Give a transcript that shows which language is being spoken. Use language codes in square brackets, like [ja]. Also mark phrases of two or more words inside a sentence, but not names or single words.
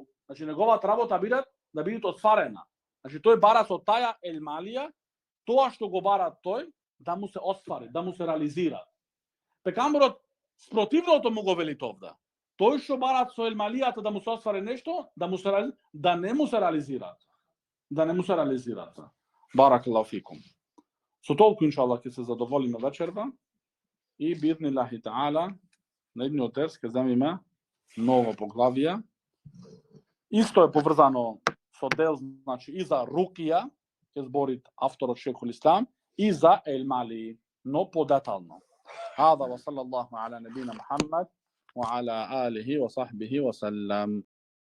[mk] Значи неговата работа да биде отварена. Значи тој бара со таја ајмалија тоа што го бара тој да му се оствари, да му се реализира. Пекамберот спротивното му го вели овде. Тој што барат со ајмалијата да му се оствари нешто, да не му се реализираат. [ar] بارك الله فيكم. [mk] Со толку иншаллах ќе се задоволиме вечерва и [ar] بإذن الله تعالى [mk] на едниот дерс ќе земиме ново поглавие. Исто е поврзано со дел, значи и за рукија, ќе збори авторот Шейхул Ислам, и за ајмали, но подетално. [ar] هذا وصلى الله على نبينا محمد وعلى آله وصحبه وسلم.